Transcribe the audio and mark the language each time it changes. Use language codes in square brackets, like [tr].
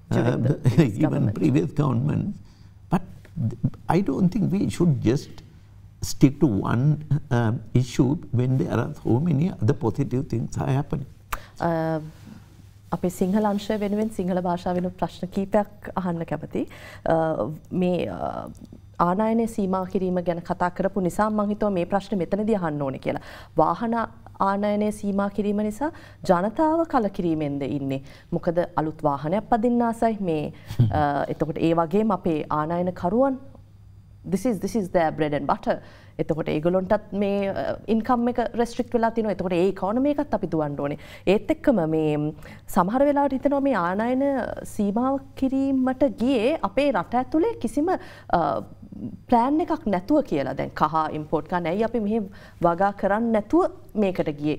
[en] even previous governments. But I don't think we should just stick to one issue when there are so many other positive things are happening. [si] අපේ සිංහල අංශය වෙනුවෙන් සිංහල භාෂාවෙන් ප්‍රශ්න කීපයක් අහන්න කැමතියි. මේ ආනයනය සීමා කිරීම ගැන කතා කරපු නිසා මම හිතුවා මේ ප්‍රශ්නේ මෙතනදී අහන්න ඕනේ කියලා. වාහන ආනයනය සීමා කිරීම නිසා ජනතාව කලකිරීමෙන්ද ඉන්නේ. මොකද අලුත් වාහනයක් පදින්න ආසයි මේ එතකොට ඒ වගේම අපේ ආනයන කරුවන් [en] this is their bread and butter. [si] එතකොට ඒගොල්ලන්ටත් මේ ඉන්කම් එක රෙස්ට්‍රික්ට් වෙලා තිනවා. එතකොට ඒ ඉකොනොමි එකත් අපි දුවන්න ඕනේ. ඒත් එක්කම මේ සමහර වෙලාවට හිතනවා මේ ආනයන සීමාව කිරීමට ගියේ අපේ රට ඇතුලේ කිසිම ප්ලෑන් එකක් නැතුව කියලා. දැන් කහ ඉම්පෝට් කරන්න ඇයි අපි මෙහෙ වගා කරන්නේ නැතුව මේකට ගියේ?